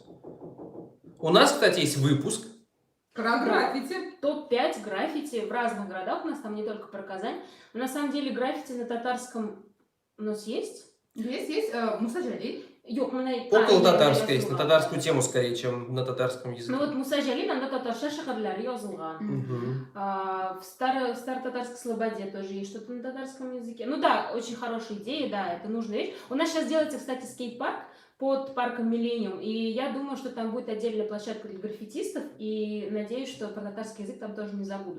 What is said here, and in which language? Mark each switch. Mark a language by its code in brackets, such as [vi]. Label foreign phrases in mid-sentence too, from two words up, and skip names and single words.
[ru] У нас, кстати, есть выпуск. Про граффити. Топ-5 граффити в разных городах, у нас там не только про Казань. Но на самом деле граффити на татарском у нас есть. Есть Мусаджали. Около татарское есть, на татарскую тему скорее, чем на татарском языке. Ну вот [tt] Мусаджали, анда татарша шахарлар yazılgan. Мгм. [ru] В Старо-Татарской Слободе тоже есть что-то на татарском языке. Ну да, очень хорошая идея, да, это нужная вещь. У нас сейчас делается, кстати, скейт-парк под парком Миллениум, и я думаю, что там будет отдельная площадка для граффитистов, и надеюсь, что про татарский язык там тоже не забудут.